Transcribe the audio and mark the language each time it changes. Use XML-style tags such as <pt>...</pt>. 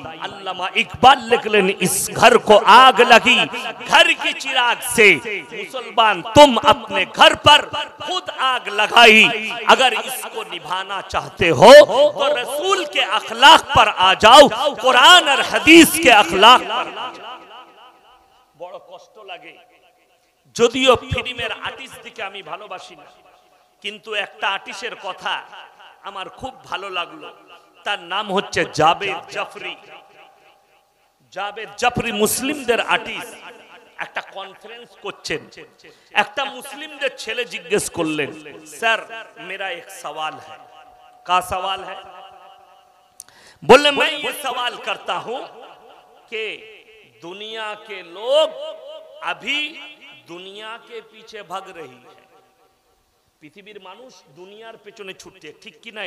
<hi>अल्लामा इकबाल लिखलेन, इस घर को आग लगी घर की चिराग से, मुसलमान तुम अपने घर पर खुद आग लगाई। अगर इसको निभाना चाहते हो तो रसूल के अखलाक पर आ जाओ, कुरान और हदीस के अखलाक पर। बड़ा कष्ट लगे,</hi> <bn>যদিও ফিল্মের আর্টিস্ট দিকে আমি ভালোবাসি না, কিন্তু একটা আর্টিস্টের কথা আমার খুব ভালো লাগলো। তার নাম হচ্ছে জাবেদ জাফরি। জাবেদ জাফরি মুসলিমদের আর্টিস্ট। একটা কনফারেন্স করছেন, একটা মুসলিমদের ছেলে জিজ্ঞেস করলেন, স্যার</bn> <hi>मेरा एक सवाल है। का सवाल है? बोले मैं ये सवाल करता हूं कि दुनिया के लोग अभी दुनिया के पीछे भाग रही है।</hi> <bn>পৃথিবীর মানুষ দুনিয়ার পেছনে ছুটছে, ঠিক কি না?</bn>